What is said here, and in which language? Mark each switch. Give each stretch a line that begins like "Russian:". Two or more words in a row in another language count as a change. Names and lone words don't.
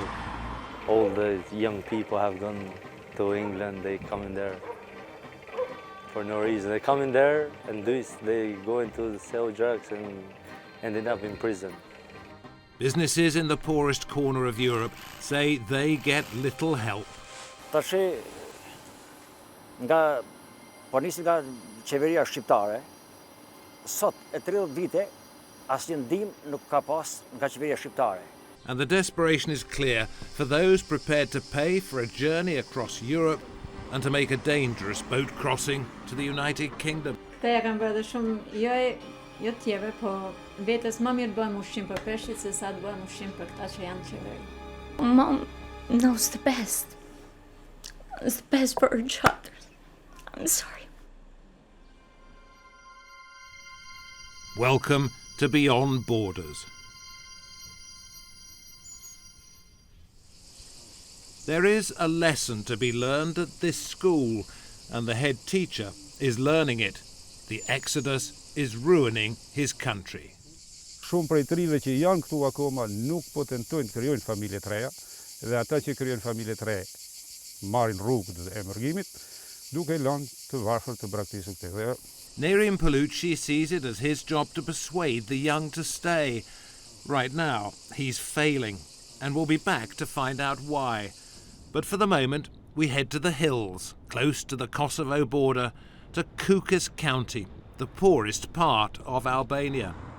English: All the young people have gone to England. They come in there for no reason. They come in there and they go into sell drugs and ended up in prison. Businesses in the poorest corner of Europe say they get little help.
Albanian: Tash nga po nisi nga qeveria shqiptare, sot e 30 vite asnjë ndihmë nuk ka pas nga qeveria shqiptare.
English: And the desperation is clear for those prepared to pay for a journey across Europe and to make a dangerous boat crossing to the United Kingdom.
Albanian: Këta ja kanë bërë shumë jo tjeve, po vetes më mirë bëjmë ushqim për peshqit se sa të bëjmë ushqim për këta që janë qeveri.
English: Mom knows the best. It's the best for her child. I'm sorry. Welcome to Beyond Borders. There is a lesson to be learned at this school, and the head teacher is learning it. The exodus is ruining his country.
Albanian: Shumë prej trive që janë këtu akoma nuk po tentojnë të krijojnë familje të reja, dhe ata që krijojnë familje të reja marrin rrugën e emërgjimit, duke lënë të varfër të braktisë këtë.
English: Nerim Palucci sees it as his job to persuade the young to stay. Right now, he's failing, and will be back to find out why. But for the moment, we head to the hills, close to the Kosovo border, to Kukes County, the poorest part of Albania.